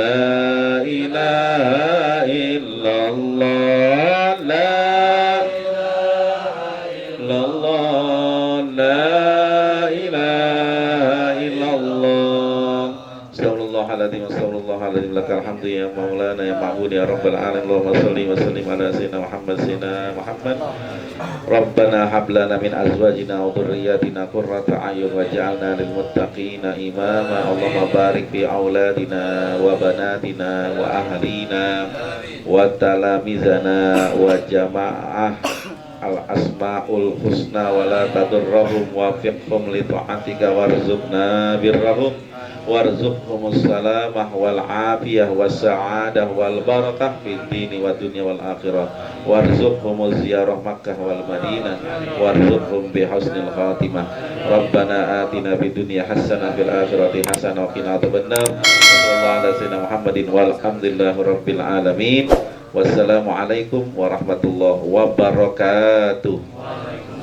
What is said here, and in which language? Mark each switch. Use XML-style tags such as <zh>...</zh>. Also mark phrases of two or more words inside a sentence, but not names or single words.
<ar>لا إله إلا الله. لا أستغفر الله العظيم. أستغفر الله العظيم. لك الحمد يا مولانا يا معبود يا رب العالمين. اللهم صل وسلم على سيدنا محمد. ربنا هب لنا من أزواجنا وذرياتنا قرة أعين واجعلنا للمتقين إماما. اللهم بارك في أولادنا وبناتنا وأهلنا وتلاميذنا وجماعة الأسماء الحسنى ولا تضرهم وفقهم لطاعتك وارزقنا برهم وارزقهم السلامة والعافية والسعادة والبركة في الدين والدنيا والآخرة وارزقهم زيارة مكة والمدينة وارزقهم بحسن الخاتمة. ربنا آتنا في الدنيا حسنة وفي الآخرة حسنة وقنا عذاب النار. صلى الله على سيدنا محمد والحمد لله رب العالمين. والسلام عليكم ورحمة الله وبركاته.</ar>